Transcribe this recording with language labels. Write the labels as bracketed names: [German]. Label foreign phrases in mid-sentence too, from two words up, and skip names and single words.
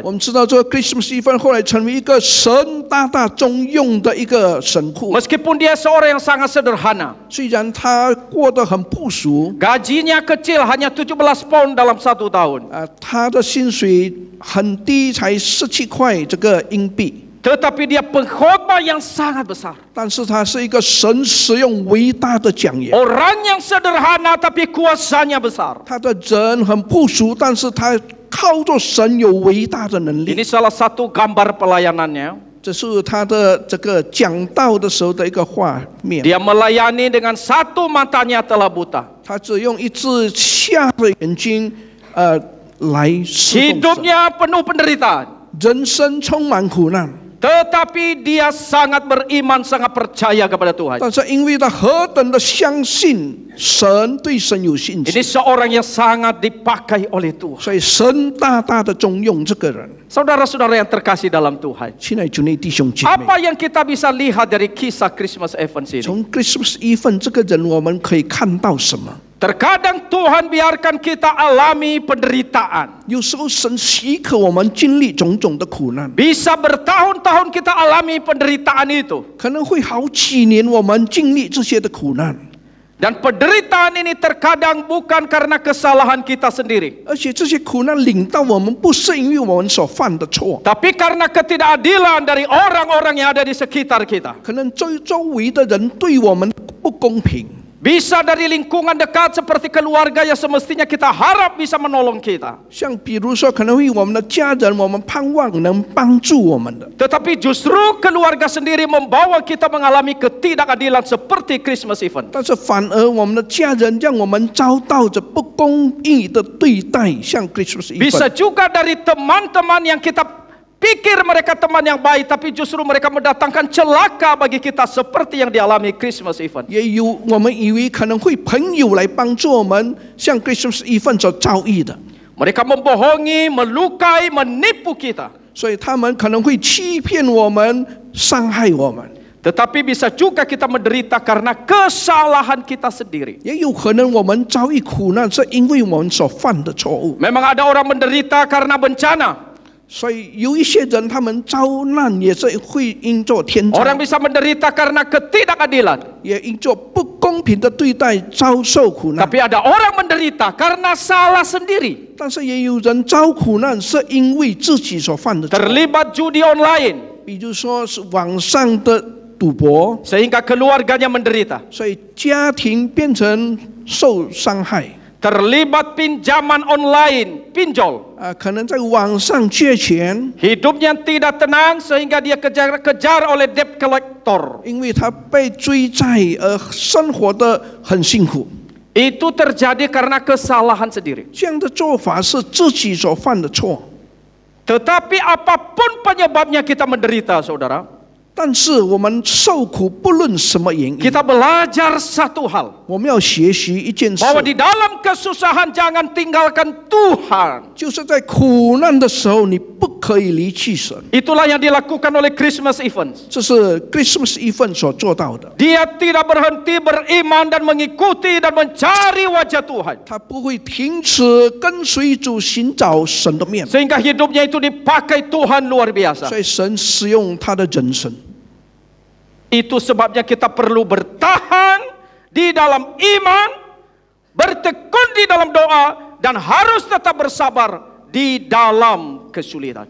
[Chinese] 我们知道这个 Christmas Event 后来成为一个神大中用的一个神父。 [Indonesian] Meskipun dia seorang yang sangat sederhana. [Chinese] 虽然他过得很朴素， [Indonesian] Gajinya kecil, hanya 17 pound dalam 1 tahun. [Chinese] 他的薪水很低，才17块这个英币。 [Indonesian] Tetapi dia pengkhotbah yang sangat besar. [Chinese] 但是他是一个神使用伟大的讲员。 [Indonesian] Orang yang sederhana tapi kuasanya besar. [Chinese] 他的人很朴素，但是他靠着神有伟大的能力。 [Indonesian] Ini salah satu gambar pelayanannya. [Chinese] 这是他的这个讲道的时候的一个画面。 [Indonesian] Dia melayani dengan 1 matanya telah buta. [Chinese] 他只用一只瞎的眼睛，来侍奉神。 [Indonesian] Hidupnya penuh penderitaan. [Chinese] 人生充满苦难， [Indonesian] Tetapi dia sangat beriman, sangat percaya kepada Tuhan. [Chinese] 但是因为他何等的相信神，对神有信 [Indonesian] Ini [Chinese] 心， [Indonesian] seorang yang sangat dipakai oleh Tuhan. [Chinese] 所以神大的重用这个人。 [Indonesian] Saudara-saudara yang terkasih dalam Tuhan. [Chinese] 亲爱的主内弟兄姐妹， [Indonesian] Apa yang kita bisa lihat dari kisah Christmas Evans ini? [Chinese] 从 Christmas Event 这个人，我们可以看到什么？ [Indonesian] Terkadang Tuhan biarkan kita alami penderitaan. [Chinese] 有时候神许可我们经历种种的苦难， [Indonesian] Bisa bertahun-tahun kita alami penderitaan itu. [Chinese] 可能会好几年我们经历这些的苦难。 [Indonesian] Dan penderitaan ini terkadang bukan karena kesalahan kita sendiri, [Chinese] 而且这些苦难领到我们，不是因为我们所犯的错， [Indonesian] tapi karena ketidakadilan dari orang-orang yang ada di sekitar kita. [Chinese] 可能周围的人对我们不公平， [Indonesian] Bisa dari lingkungan dekat seperti keluarga yang semestinya kita harap bisa menolong kita. [Chinese] 像比如说可能会我们的家人，我们盼望能帮助我们的， [Indonesian] Tetapi justru keluarga sendiri membawa kita mengalami ketidakadilan seperti Christmas event. [Chinese] 但是反而我们的家人让我们遭到着不公义的对待，像 Christmas [Indonesian] Bisa [Chinese] event。 [Indonesian] juga dari teman-teman yang kita pikir mereka teman yang baik, tapi justru mereka mendatangkan celaka bagi kita seperti yang dialami Christmas event. [Chinese] 也有我们以为可能会朋友来帮助我们，像 Christmas event 所遭遇的， [Indonesian] Mereka membohongi, melukai, menipu kita. [Chinese] 所以他们可能会欺骗我们，伤害我们。 [Indonesian] Tetapi bisa juga kita menderita karena kesalahan kita sendiri. [Chinese] 也有可能我们遭遇苦难，是因为我们所犯的错误。 [Indonesian] Memang ada orang menderita karena bencana. [Chinese] 所以有一些人，他们遭难也是会因作天灾， [Indonesian] Orang bisa menderita karena ketidakadilan. [Chinese] 也因作不公平的对待遭受苦难。 [Indonesian] Tapi ada orang menderita karena salah sendiri. [Chinese] 但是也有人遭苦难，是因为自己所犯的错。 [Indonesian] Terlibat judi online. [Chinese] 比如说是网上的赌博， [Indonesian] Sehingga keluarganya menderita. [Chinese] 所以家庭变成受伤害。 [Indonesian] Terlibat pinjaman online, pinjol. [Chinese] 可能在网上借钱， [Indonesian] Hidupnya tidak tenang sehingga dia kejar-kejar oleh [English] debt collector. [Chinese] 因为他被追债而生活得很辛苦。 [Indonesian] Itu terjadi karena kesalahan sendiri. [Chinese] 这样的做法是自己所犯的错。 [Indonesian] Tetapi apapun penyebabnya kita menderita, saudara. [Chinese] 但是我们受苦，不论什么原因， [Indonesian] Kita belajar satu hal. [Chinese] 我们要学习一件事， [Indonesian] Bahwa di dalam kesusahan jangan tinggalkan Tuhan. [Chinese] 就是在苦难的时候，你不可以离弃神。 [Indonesian] Itulah yang dilakukan oleh Christmas event. [Chinese] 这是 Christmas event 所做到的。 [Indonesian] Dia tidak berhenti beriman dan mengikuti dan mencari wajah Tuhan. [Chinese] 他不会停止跟随主，寻找神的面， [Indonesian] Sehingga hidupnya itu dipakai Tuhan luar biasa. [Chinese] 所以神使用他的人生。 [Indonesian] Itu sebabnya kita perlu bertahan di dalam iman, bertekun di dalam doa, dan harus tetap bersabar di dalam kesulitan.